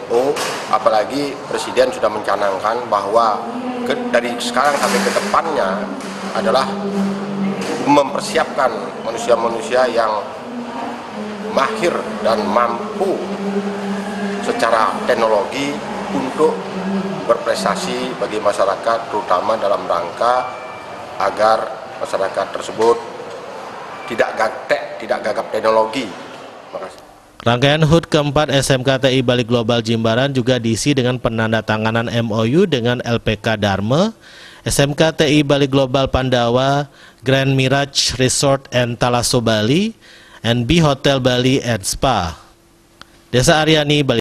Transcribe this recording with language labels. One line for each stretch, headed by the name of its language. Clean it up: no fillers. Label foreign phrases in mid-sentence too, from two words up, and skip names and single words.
Indonesian: Apalagi Presiden sudah mencanangkan bahwa dari sekarang sampai ke depannya adalah mempersiapkan manusia-manusia yang mahir dan mampu secara teknologi untuk berprestasi bagi masyarakat, terutama dalam rangka agar masyarakat tersebut tidak gagap teknologi. Makasih. Rangkaian HUT keempat SMK TI Bali Global Jimbaran juga diisi dengan penandatanganan MOU dengan LPK Dharma, SMK TI Bali Global Pandawa, Grand Mirage Resort and Talasso Bali, NB Hotel Bali and Spa. Desa Aryani, Bali.